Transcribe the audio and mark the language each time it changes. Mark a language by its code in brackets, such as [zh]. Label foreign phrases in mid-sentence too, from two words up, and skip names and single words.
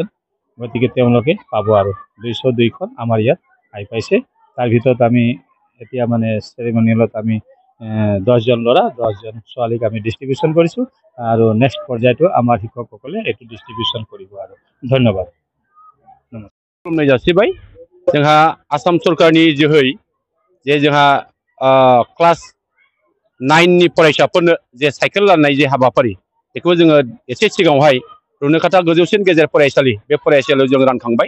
[as] গতিকে তেওঁলোকে পাব আৰু 202খন আমাৰ ইয়াত আহি পাইছে। তাৰ ভিতৰত আমি এতিয়া চেৰেমনিয়েলত আমি 10জন ল'ৰা 10জন ছোৱালীক আমি ডিষ্ট্ৰিবিউশ্যন কৰিছোঁ। আৰু নেক্সট পৰ্যায়টো আমাৰ শিক্ষকসকলে এইটো ডিষ্ট্ৰিবিউশ্যন কৰিব। আৰু ধন্যবাদ। [brx] खुलुमनाय जासिबाय। जोंहा आसाम सरकारनि जोहै जे जोंहा क्लास 9नि फरायसाफोरनो जे साइकेल राननाय जे हाबाफारि बेखौ जोङो एसे सिगाङावहाय रुनिखाता गोजौसिन गेजेर फरायसालि बे फरायसालियाव जों रानखांबाय।